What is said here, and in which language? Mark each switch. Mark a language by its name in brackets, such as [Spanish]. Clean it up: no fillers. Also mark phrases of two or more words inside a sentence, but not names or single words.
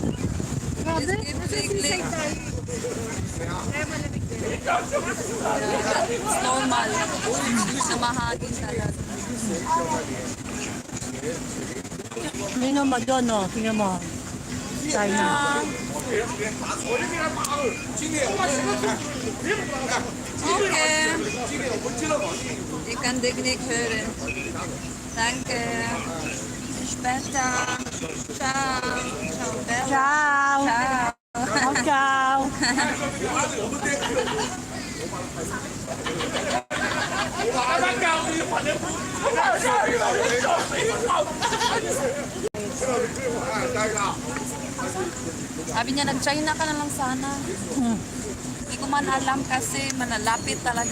[Filipino] Grabe. Normal. Namahagin talaga. Nino mo doon, no? Tingnan mo. China. Okay. [German] Ich kann dich nicht hören. Danke. Bis später. [Italian] Ciao. Ciao. Bella. Ciao. Ciao. Ciao. [Filipino] Sabi niya, nag-China ka na lang sana. Hindi ko man alam kasi manalapit talaga.